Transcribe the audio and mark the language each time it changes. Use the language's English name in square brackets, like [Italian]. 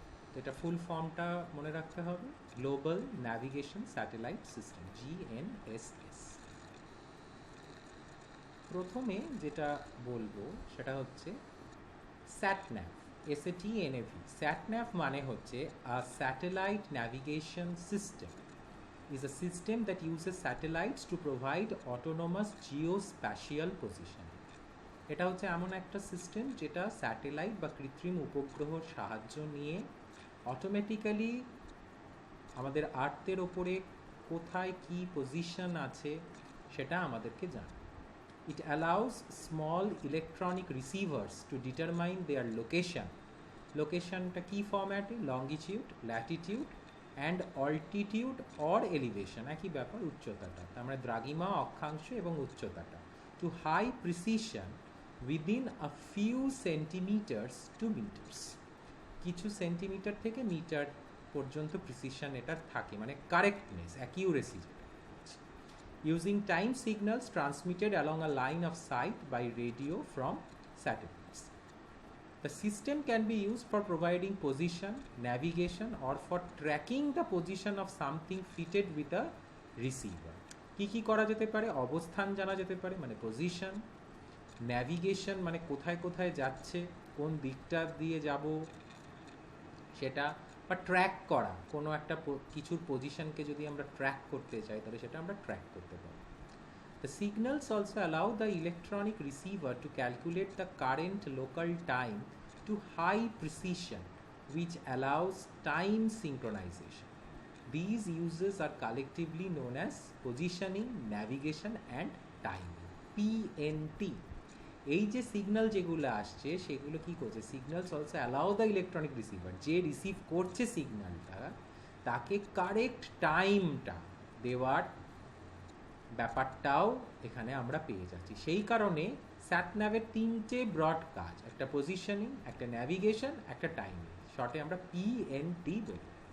[Bangla] তো এটা ফুল ফর্মটা মনে রাখতে হবে, global navigation satellite system, GNSS. প্রথমে যেটা বলবো সেটা হচ্ছে স্যাটন্যাভ, SATNAV। [English] satnav [Bangla] মানে হচ্ছে [English] A satellite navigation system is a system that uses satellites to provide autonomous geospatial positioning. [Bangla] এটা হচ্ছে এমন একটা সিস্টেম যেটা স্যাটেলাইট বা কৃত্রিম উপগ্রহর সাহায্য নিয়ে অটোমেটিক্যালি আমাদের আর্থের ওপরে কোথায় কি পজিশন আছে সেটা আমাদেরকে জানায়। [English] It allows small electronic receivers to determine their location. [Bangla] লোকেশনটা কি ফরম্যাটে? [English] longitude, latitude and altitude or elevation, [Bangla] একই ব্যাপার, উচ্চতাটা, তার মানে দ্রাঘিমা, অক্ষাংশ এবং উচ্চতাটা, [English] To high precision within a few centimetres to metres. [Bangla] কিছু সেন্টিমিটার থেকে মিটার পর্যন্ত প্রিসিশন এটার থাকে, মানে correctness, accuracy. [English] Using time signals transmitted along a line of sight by radio from satellites. The system can be used for providing position, navigation, or for tracking the position of something fitted with a receiver. [Bangla] কি করা যেতে পারে? অবস্থান জানা যেতে পারে, মানে position; navigation মানে কোথায় কোথায় যাচ্ছে, কোন দিকটা দিয়ে যাব সেটা; বা ট্র্যাক করা, কোনো একটা কিছুর পজিশনকে যদি আমরা ট্র্যাক করতে চাই তাহলে সেটা আমরা ট্র্যাক করতে পারি। [English] The signals also allow the electronic receiver to calculate the current local time to high precision, which allows time synchronization. These uses are collectively known as positioning, navigation and timing, PNT. [Bangla] এই যে signal যেগুলো আসছে সেগুলো কি করছে? [English] signals also allow the electronic receiver, [Bangla] যে receive করছে সিগন্যালটা, তাকে কারেক্ট টাইমটা দেওয়ার ব্যাপারটাও এখানে আমরা পেয়ে যাচ্ছি। সেই কারণে স্যাটন্যাভের তিনটে ব্রড কাজ, একটা পজিশনিং, একটা ন্যাভিগেশন, একটা টাইমিং, শর্টে আমরা PNT বলি।